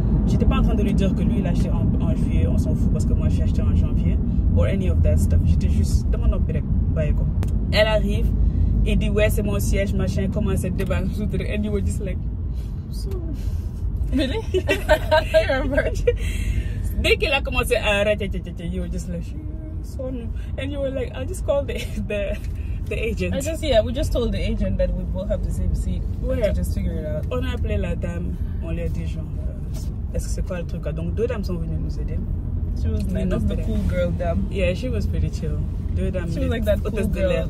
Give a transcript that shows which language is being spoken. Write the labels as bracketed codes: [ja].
[fr] J'étais pas en train de lui dire que lui il a acheté en juillet, on s'en fout parce que moi j'ai acheté en janvier [en] or any of that stuff. [fr] J'étais juste dans mon opéré, [wo] bàyyi ko. [fr] Elle arrive et dit ouais c'est mon siège machin, commence à débattre [en] and you were just like so Really? I remember. [fr] Dès qu'elle a commencé à arrêter, [en] you were just like so and you were like I'll just call the agent. We just told the agent that we both have the same seat. [fr] Ouais. [en] To just figure it out. [fr] On a appelé la dame, on lui a dit genre est-ce que c'est quoi le truc là? Donc 2 dames sont venues nous aider. [en] She was nice. That's the cool girl dame. Yeah, she was pretty chill. [fr] 2 dames. [en] She was like that cool girl.